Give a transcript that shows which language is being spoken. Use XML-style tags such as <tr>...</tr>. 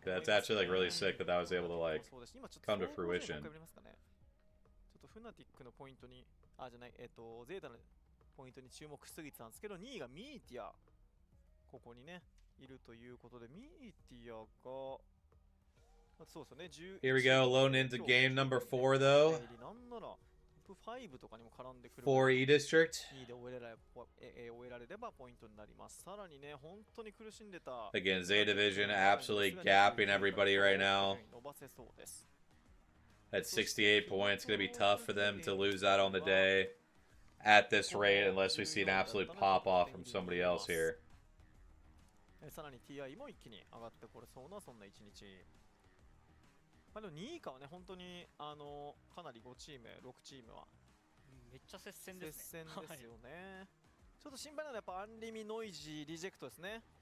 <en>That's actually like really sick that that was able to like come to fruition.</en> <ja>ちょっとフナティックのポイントに、あ、じゃない、ゼータのポイントに注目しすぎてたんですけど、2位がミーティア、ここにね、いるということで、ミーティアが、そうですよね、</ja> <en>Here we go, loading into game number 4 though.</en> <ja>なんなら、トップ5とかにも絡んでくる。</ja> <en>4E District.</en> <ja>2位で終えられればポイントになります。さらにね、本当に苦しんでた。</ja> <en>Again, Zay Division absolutely gapping everybody right now.</en> <ja>伸ばせそうです。</ja> <en>At 68 points, going to be tough for them to lose out on the day at this rate unless we see an absolute pop off from somebody else here.</en> <ja>さらに TI も一気に上がってこれそうなそんな一日。でも2位以下はね、本当にかなり5チーム、6チームはめっちゃ接戦ですね。接戦ですよね。ちょっと心配なのはやっぱアンリミノイジーリジェクトですね。</ja>